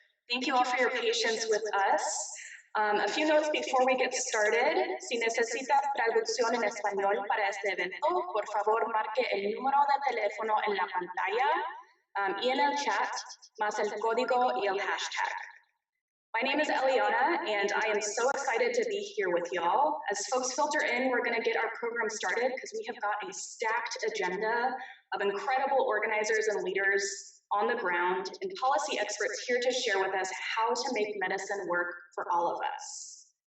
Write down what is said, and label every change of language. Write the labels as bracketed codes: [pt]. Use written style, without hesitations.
[en] Thank you all for your patience with us. A few notes before we get started. [es] Si necesitas traducción en español para este evento, por favor marque el número de teléfono en la pantalla y en el chat, más el código y el hashtag. [en] My name is ELEANA, and I am so excited to be here with y'all. As folks filter in, we're gonna get our program started because we have got a stacked agenda of incredible organizers and leaders on the ground and policy experts here to share with us how to make medicine work for all of us.